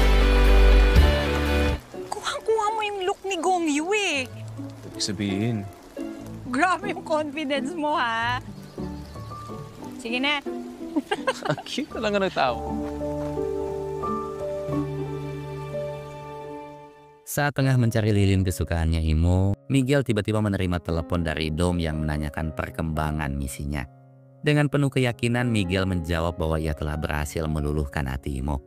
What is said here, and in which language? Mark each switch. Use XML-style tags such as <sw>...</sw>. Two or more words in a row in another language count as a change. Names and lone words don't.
<tl>Kuha-kuha mo yung look ni Gongyu eh. Ibig sabihin, Grabe yung confidence mo, ha? Sige na. Cute na lang ng tao.</tl> <id>Saat tengah mencari lilin kesukaannya Imo, Miguel tiba-tiba menerima telepon dari Dom yang menanyakan perkembangan misinya. Dengan penuh keyakinan, Miguel menjawab bahwa ia telah berhasil meluluhkan hati Imo.</id>